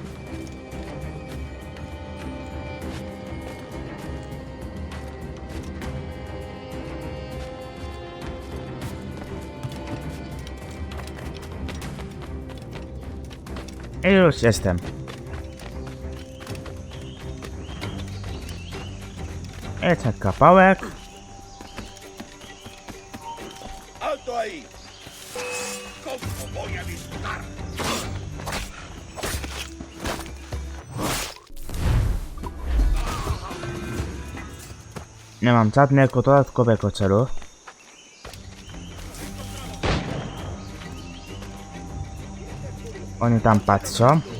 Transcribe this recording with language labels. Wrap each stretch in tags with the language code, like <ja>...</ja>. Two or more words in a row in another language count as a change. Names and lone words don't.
<pl>I już jestem. I ten kawałek.</pl> <es>¡Alto ahí! ¿Cómo voy a disfrutar?</es> <pl>Nie mam żadnego dodatkowego celu. Oni tam patrzą.</pl>